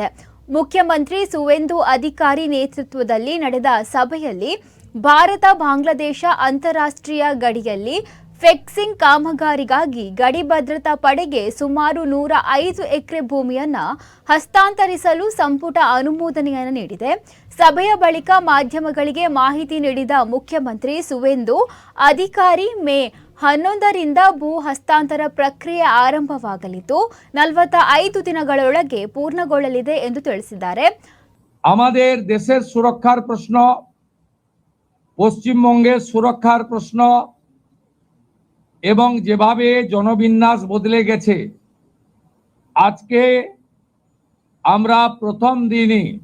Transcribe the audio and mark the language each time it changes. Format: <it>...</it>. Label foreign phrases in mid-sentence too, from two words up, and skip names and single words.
<kn>ಮುಖ್ಯಮಂತ್ರಿ ಸುವೇಂದು ಅಧಿಕಾರಿ ನೇತೃತ್ವದಲ್ಲಿ ನಡೆದ ಸಭೆಯಲ್ಲಿ ಭಾರತ ಬಾಂಗ್ಲಾದೇಶ ಅಂತಾರಾಷ್ಟ್ರೀಯ ಗಡಿಯಲ್ಲಿ ಫೆನ್ಸಿಂಗ್ ಕಾಮಗಾರಿಗಾಗಿ ಗಡಿ ಭದ್ರತಾ ಪಡೆಗೆ ಸುಮಾರು 105 ಎಕರೆ ಭೂಮಿಯನ್ನು ಹಸ್ತಾಂತರಿಸಲು ಸಂಪುಟ ಅನುಮೋದನೆಯನ್ನು ನೀಡಿದೆ. ಸಭೆಯ ಬಳಿಕ ಮಾಧ್ಯಮಗಳಿಗೆ ಮಾಹಿತಿ ನೀಡಿದ ಮುಖ್ಯಮಂತ್ರಿ ಸುವೇಂದು ಅಧಿಕಾರಿ ಮೇ 11ರಿಂದ ಭೂ ಹಸ್ತಾಂತರ ಪ್ರಕ್ರಿಯೆ ಆರಂಭವಾಗಲಿದ್ದು 45 ದಿನಗಳೊಳಗೆ ಪೂರ್ಣಗೊಳ್ಳಲಿದೆ ಎಂದು ತಿಳಿಸಿದ್ದಾರೆ.</kn> <bn>আমাদের দেশের সুরক্ষার প্রশ্ন, পশ্চিমবঙ্গের সুরক্ষার প্রশ্ন এবং যেভাবে জনবিন্যাস বদলে গেছে, আজকে আমরা প্রথম দিনই</bn>